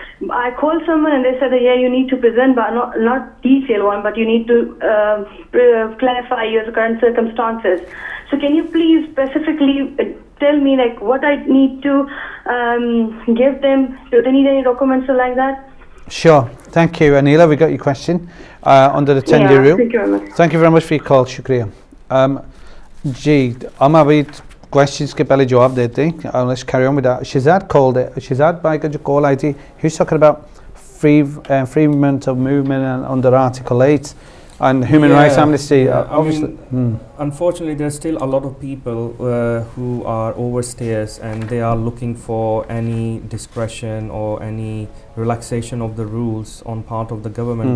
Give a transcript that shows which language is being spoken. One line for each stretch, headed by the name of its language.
English: I called someone and they said that, yeah, you need to present, but not detailed one, but you need to clarify your current circumstances. So can you please specifically tell me what I need to give them? Do they need any documents or like that? Sure. Thank you, Anila. We got your question under the 10-year rule. Thank you very much. Thank you very much for your call.
Hindi: Shukriya. जी, हम अभी questions के पहले जवाब देते हैं.
English: Let's carry on with that. Shazad called it. Shazad
Hindi: भाई का जो call आई थी,
English: he was talking about freedom of movement and under Article 8 and human rights amnesty. Obviously, unfortunately, there's still a lot of people who are overstayers and they are looking for any discretion or any relaxation of the rules on part of the government.